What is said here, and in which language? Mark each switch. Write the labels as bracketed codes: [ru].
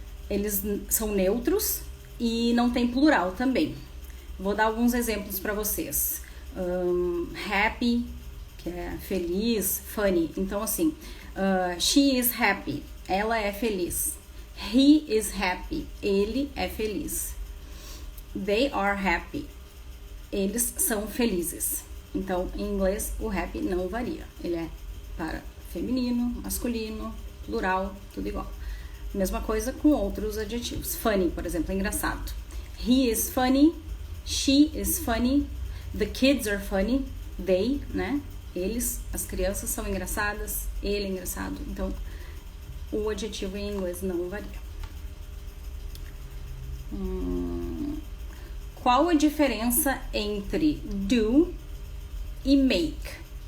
[pt] Eles são neutros e não tem plural também. Vou dar alguns exemplos para vocês. Happy, que é feliz, funny. Então, assim, [en] she is happy, [pt] ela é feliz. [en] He is happy, [pt] ele é feliz. [en] They are happy, [pt] eles são felizes. Então, em inglês, o happy não varia. Ele é para feminino, masculino, plural, tudo igual. Mesma coisa com outros adjetivos. Funny, por exemplo, é engraçado. [en] He is funny, she is funny, the kids are funny, they, né? [pt] Eles, as crianças são engraçadas, ele é engraçado. Então, o adjetivo em inglês não varia. Qual a diferença entre do e make?